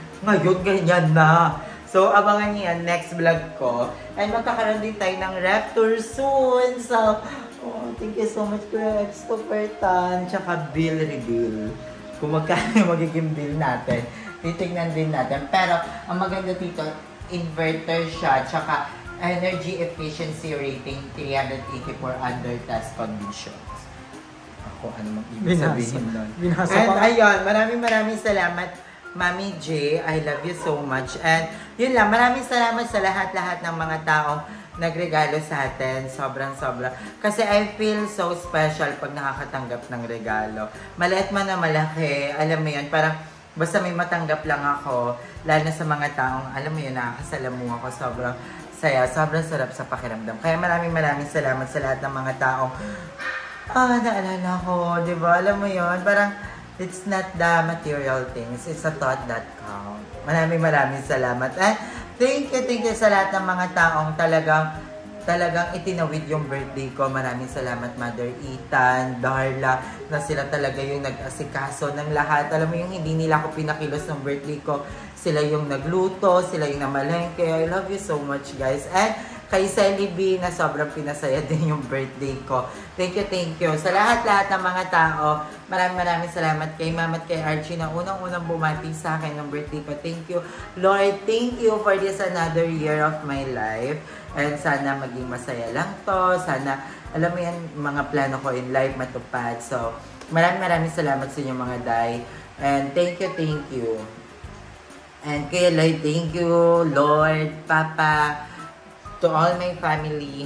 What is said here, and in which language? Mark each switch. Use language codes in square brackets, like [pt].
[tl] Ngayon, ganyan na. So, abangan niyo yan next vlog ko. And magkakaroon din tayo ng ref tour soon. [en] So, thank you so much, Kuya Extra Pertan. [tl] Tsaka bill reveal. Kung magkano yung magiging bill natin, titignan din natin. Pero, ang maganda dito, inverter siya. [en] Tsaka, energy efficiency rating 384 under test conditions. [tl] Ako, ano mang ibig sabihin nun? And ayun, maraming salamat, Mami J. [en] I love you so much. [tl] And yun lang, maraming salamat sa lahat-lahat ng mga taong nagregalo sa atin. Sobra. Kasi [en] I feel so special [tl] pag nakakatanggap ng regalo. Maliit man na malaki, alam mo yun, parang basta may matanggap lang ako, lalo na sa mga taong, alam mo yun, nakakasalamuha ako, sobrang saya, sobrang sarap sa pakiramdam. Kaya maraming salamat sa lahat ng mga taong, naalala ko, di ba? Alam mo yun, parang, [en] it's not the material things, it's a thought that count. [tl] Maraming salamat. And [en] thank you [tl] sa lahat ng mga taong talagang itinawid yung birthday ko. Maraming salamat, Mother Ethan, Darla, na sila talaga yung nag-asikaso ng lahat. Alam mo yung hindi nila ako pinakilos ng birthday ko. Sila yung nagluto, sila yung namalengke. [en] I love you so much, guys. [tl] And kay Sally B na sobrang pinasaya din yung birthday ko. [en] Thank you. [tl] Sa lahat-lahat ng mga tao, maraming salamat kay Ma'am at kay Archie na unang-unang bumati sa akin ng birthday ko. [en] Thank you, Lord. Thank you for this another year of my life. [tl] And sana maging masaya lang to. Sana, alam mo yan, mga plano ko in life matupad. So, maraming salamat sa inyo mga day. [en] And thank you. And kay Lloyd, thank you, Lord, Papa, to all my family.